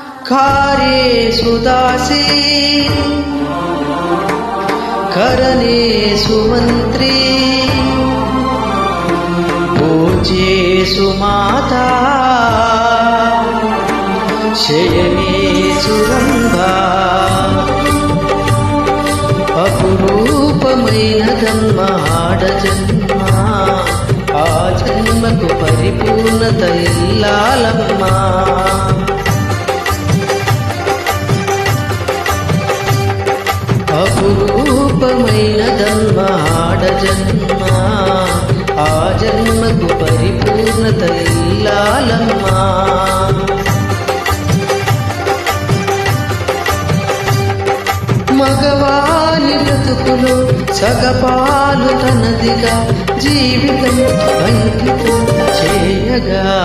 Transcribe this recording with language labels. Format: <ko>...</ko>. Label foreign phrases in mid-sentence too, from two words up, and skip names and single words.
<sa>कार्येषु दासी करणेषु मन्त्री पूज्येषु माता शयनेषु रम्भा</sa> <te>అపురూపమైనదమ్మా ఆడజన్మ ఆ జన్మకు పరిపూర్ణత ఇల్లాలమ్మా అపురూపమైనదమ్మా ఆడజన్మ ఆ జన్మకు పరిపూర్ణత ఇల్లాలమ్మా మగవాని బ్రతుకులో సగపాలు తనదిగా జీవితం అంకితం చేయగా</te>